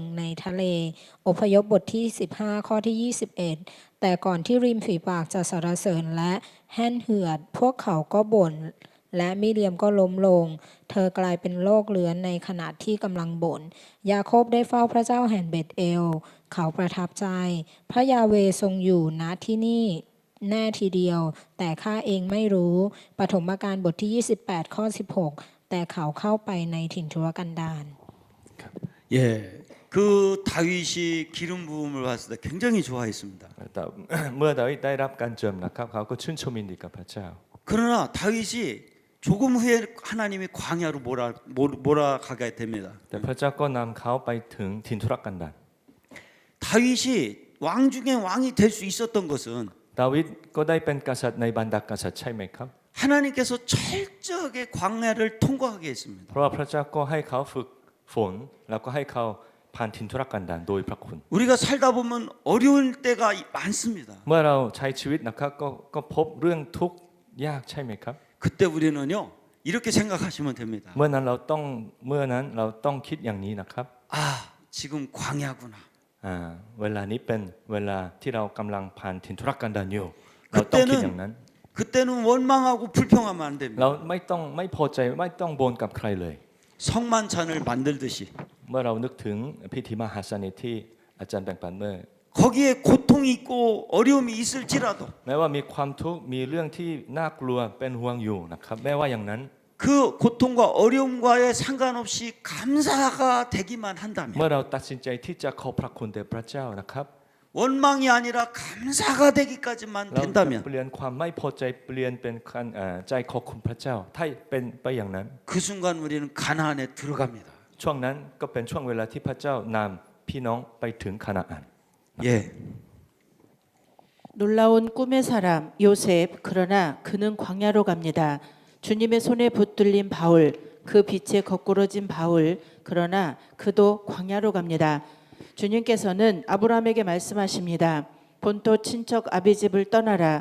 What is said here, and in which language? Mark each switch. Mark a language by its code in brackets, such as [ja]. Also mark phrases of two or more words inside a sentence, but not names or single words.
[th] ในทะเลอพยพบทที่15ข้อที่21แต่ก่อนที่ริมฝีปากจะสรรเสริญและแห้นเหือดพวกเขาก็บ่นและมิเรียมก็ล้มลงเธอกลายเป็นโรคเรื้อนในขณะที่กำลังบ่นยาโคบได้เฝ้าพระเจ้าแห่งเบธเอลเขาประทับใจพระยาเวห์ทรงอยู่ณที่นี่แน่ทีเดียวแต่ข้าเองไม่รู้ปฐมกาลบทที่28ข้อ16แต่เขาเข้าไปในถิ่นทุรกันดาร [ko] 예. 그 다윗이 기름 부음을 봤을 때 굉장히 좋아했습니다. [th] เมื่อดาวิดได้รับการเจิมนะครับเขาก็ชื่นชมยินดีกับพระเจ้า [ko] 그러나 다윗이 조금 후에 하나님이 광야로 몰아가게 됩니다. [th] แต่พระเจ้าก็นำเขาไปถึงถิ่นทุรกันดาร [ko] 다윗이 왕 중에 왕이 될 수 있었던 것은 [th] ดาวิดก็ได้เป็นกษัตริย์ในบรรดากษัตริย์ใช่ไหมครับ [ko] 하나님께서 철저하게 광야를 통과하게 했습니다. [th] เพราะว่าพระเจ้าก็ให้เขาฝึกฝนแล้วก็ให้เขาผ่านถิ่นทุรกันดารโดยพระคุณ [ko] 우리가 살다 보면 어려울 때가 많습니다. [th] เมื่อเราใช้ชีวิตนะครับก็พบเรื่องทุกข์ยากใช่ไหมครับ [ko] 그때 우리는요 이렇게 생각하시면 됩니다. [th] เมื่อนั้นเราต้องคิดอย่างนี้นะครับ [ko] 아, 지금 광야구나. [th] เวลานี้เป็นเวลาที่เรากำลังผ่านถิ่นทุรกันดารอยู่เราต้องคิดอย่างนั้น [ko] 그때는 원망하고 불평하면 안 됩니다. [th] เราไม่พอใจไม่ต้องบ่นกับใครเลย [ko] 성만찬을 만들듯이 [th] เมื่อเรานึกถึงพิธีมหาสนิทที่อาจารย์แบ่งปันเมื่อ [ko] 거기에 고통이 있고 어려움이 있을지라도 [th] แม้ว่ามีความทุกข์มีเรื่องที่น่ากลัวเป็นห่วงอยู่นะครับแม้ว่าอย่างนั้น [ko] 그 고통과 어려움과의 상관없이 감사가 되기만 한다면 [th] เมื่อเราตัดสินใจที่จะขอบพระคุณแด่พระเจ้านะครับ [ko] 원망이 아니라 감사가 되기까지만 [th] เราจะ [ko] 된다면 [th] เปลี่ยนความไม่พอใจเปลี่ยนเป็นใจขอบคุณพระเจ้าถ้าเป็นไปอย่างนั้น [ko] 그 순간 우리는 가나안에 들어갑니다. [th] ช่วงนั้นก็เป็นช่วงเวลาที่พระเจ้านำพี่น้องไปถึงคานาอัน [ko] 예. 놀라운 꿈의 사람 요셉 그러나 그는 광야로 갑니다. 주님의 손에 붙들린 바울 그 빛에 거꾸러진 바울 그러나 그도 광야로 갑니다. 주님께서는 아브라함에게 말씀하십니다. 본토 친척 아비집을 떠나라.